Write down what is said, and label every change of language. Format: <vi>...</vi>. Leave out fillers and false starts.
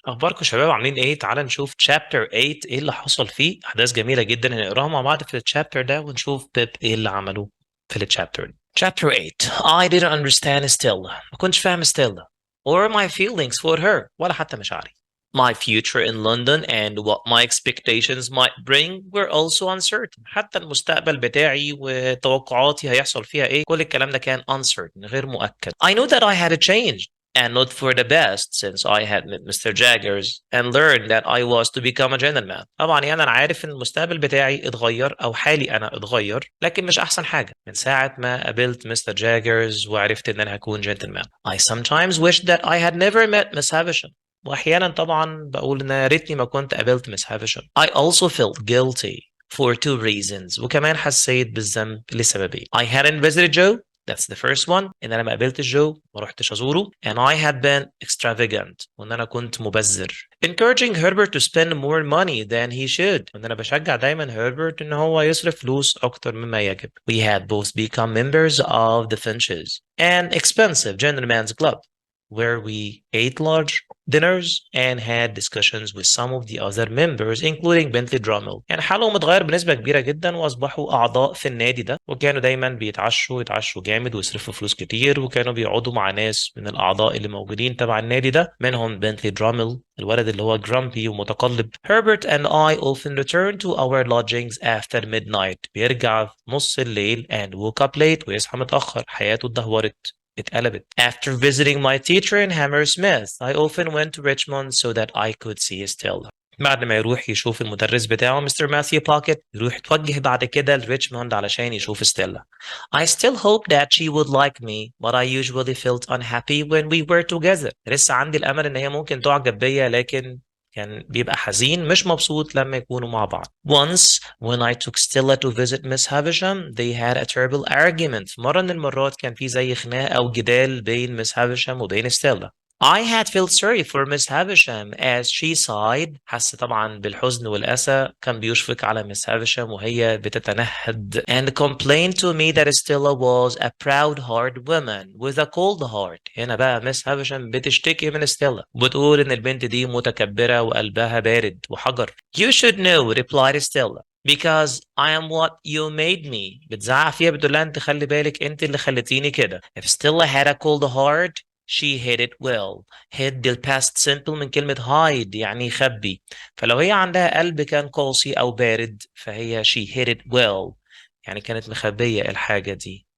<ar>اخباركم شباب عاملين ايه؟ تعال نشوف chapter 8 ايه اللي حصل فيه. احداث جميله جدا هنقراها مع بعض في الشابتر ده ونشوف بيب ايه اللي عمله في الشابتر.</ar> <en>chapter 8. I didn't understand Stella.</en> <ar>ما كنتش فاهم</ar> <en>Stella or my feelings for her</en> <ar>ولا حتى مشاعري.</ar> <en>My future in London and what my expectations might bring were also uncertain.</en> <ar>حتى المستقبل بتاعي وتوقعاتي هيحصل فيها ايه، كل الكلام ده كان uncertain، غير مؤكد.</ar> <en>I knew that I had changed and not for the best since I had met Mr. Jaggers and learned that I was to become a gentleman.</en> <ar>طبعا يعني انا عارف ان المستقبل بتاعي اتغير او حالي انا اتغير، لكن مش احسن حاجه من ساعه ما قابلت مستر جاجرز وعرفت ان انا هكون جنتلمان.</ar> <en>I sometimes wish that I had never met Miss Havisham.</en> <ar>واحيانا طبعا بقول ان يا ريتني ما كنت قابلت مس هافشام.</ar> <en>I also felt guilty for two reasons.</en> <ar>وكمان حسيت بالذنب لسببين.</ar> <en>I hadn't visited Joe. That's the first one.</en> <ar>ان انا ما قابلتش جو، ما رحتش ازوره.</ar> <en>And I had been extravagant.</en> <ar>وان انا كنت مبذر.</ar> <en>Encouraging Herbert to spend more money than he should.</en> <ar>وان انا بشجع دايما هربرت ان هو يصرف فلوس اكتر مما يجب.</ar> <en>We had both become members of the Finches, an expensive gentleman's club, where we ate large dinners and had discussions with some of the other members including Bentley Drummel.</en> <ar>يعني حالهم اتغير بنسبة كبيرة جدا واصبحوا اعضاء في النادي ده، وكانوا دايما يتعشوا جامد ويصرفوا فلوس كتير، وكانوا بيقعدوا مع ناس من الاعضاء اللي موجودين تبع النادي ده، منهم بنتلي درامل الولد اللي هو جرامبي ومتقلب.</ar> <en>Herbert and I often returned to our lodgings after midnight.</en> <ar>بيرجع في نص الليل</ar> <en>and woke up late</en> <ar>ويصحى متأخر. حياته اتدهورت، اتقلبت.</ar> <en>After visiting my teacher in Hammersmith, I often went to Richmond so that I could see Stella.</en> <ar>بعد ما يروح يشوف المدرس بتاعه مستر ماثيو باكيت، يروح يتوجه بعد كده لريتشموند علشان يشوف ستيلا.</ar> <en>I still hope that she would like me, but I usually felt unhappy when we were together.</en> <ar>لسه عندي الأمل إن هي ممكن تعجب بيا، لكن كان بيبقى حزين مش مبسوط لما يكونوا مع بعض.</ar> <en>Once when I took Stella to visit Miss Havisham, they had a terrible argument.</en> <ar>مرة من المرات كان في زي خناق أو جدال بين Miss Havisham وبين ستيلا.</ar> <en>I had felt sorry for Miss Havisham as she sighed.</en> <ar>حس طبعا بالحزن والأسى، كان بيشفق على Miss Havisham وهي بتتنهد.</ar> <en>And complained to me that Stella was a proud-hearted woman with a cold heart.</en> <ar>هنا بقى Miss Havisham بتشتكي من ستيلا، بتقول إن البنت دي متكبرة وقلبها بارد وحجر.</ar> <en>You should know, replied Stella, because I am what you made me.</en> <ar>بتزعق فيها، بتقول لها انت خلي بالك انت اللي خليتيني كده.</ar> <en>If Stella had a cold heart, she hid it well.</en> <ar>hid دي past simple من كلمة hide يعني يخبي. فلو هي عندها قلب كان قاسي أو بارد فهي</ar> <en>she hid it well</en> <ar>يعني كانت مخبية الحاجة دي.</ar>